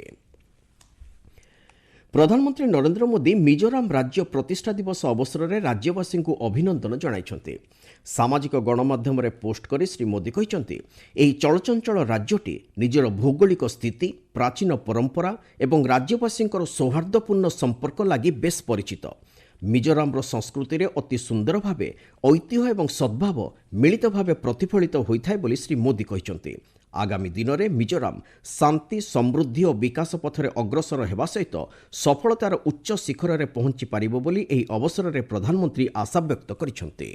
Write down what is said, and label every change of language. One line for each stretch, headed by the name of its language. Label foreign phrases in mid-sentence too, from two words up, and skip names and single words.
Odia: ପ୍ରଧାନମନ୍ତ୍ରୀ ନରେନ୍ଦ୍ର ମୋଦି ମିଜୋରାମ ରାଜ୍ୟ ପ୍ରତିଷ୍ଠା ଦିବସ ଅବସର ରେ ରାଜ୍ୟବାସୀ ଙ୍କୁ ଅଭିନନ୍ଦନ ଜଣାଇଛନ୍ତି। ସାମାଜିକ ଗଣମାଧ୍ୟମ ରେ ପୋଷ୍ଟ କରି ଶ୍ରୀ ମୋଦି କହିଛନ୍ତି ଏହି ଚଳଚଞ୍ଚଳ ରାଜ୍ୟଟି ନିଜର ଭୌଗୋଳିକ ସ୍ଥିତି, ପ୍ରାଚୀନ ପରମ୍ପରା ଏବଂ ରାଜ୍ୟବାସୀ ସୌହାର୍ଦ୍ଦପୂର୍ଣ୍ଣ ସମ୍ପର୍କ ଲାଗି ବେଶ ପରିଚିତ। ମିଜୋରାମର ସଂସ୍କୃତିରେ ଅତି ସୁନ୍ଦର ଭାବେ ଐତିହ୍ୟ ଏବଂ ସଦ୍ଭାବ ମିଳିତ ଭାବେ ପ୍ରତିଫଳିତ ହୋଇଥାଏ ବୋଲି ଶ୍ରୀ ମୋଦି କହିଛନ୍ତି। ଆଗାମୀ ଦିନରେ ମିଜୋରାମ ଶାନ୍ତି ସମୃଦ୍ଧି ଓ ବିକାଶ ପଥରେ ଅଗ୍ରସର ହେବା ସହିତ ସଫଳତାର ଉଚ୍ଚ ଶିଖରରେ ପହଞ୍ଚି ପାରିବ ବୋଲି ଏହି ଅବସରରେ ପ୍ରଧାନମନ୍ତ୍ରୀ ଆଶାବ୍ୟକ୍ତ କରିଛନ୍ତି।